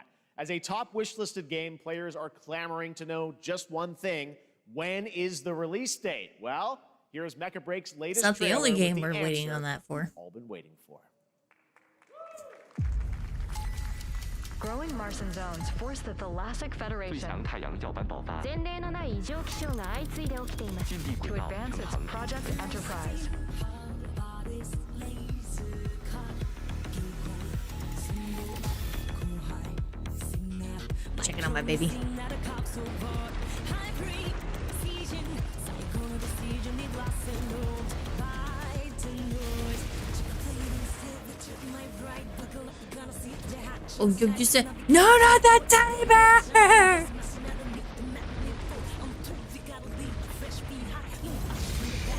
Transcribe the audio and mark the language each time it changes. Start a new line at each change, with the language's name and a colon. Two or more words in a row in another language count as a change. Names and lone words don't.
English: As a top wishlisted game, players are clamoring to know just one thing: when is the release date? Well, here's Mecha Break's latest It's not the only game we're answer waiting on that for. we've all been waiting for. Growing Martian zones force the Thalassic Federation
Chinese: 太阳耀斑爆发，
Japanese: 前例のない異常気象が相次いで起きています
English: to advance its Project Enterprise. Checking on my baby. Oh, you said no, not that teddy bear!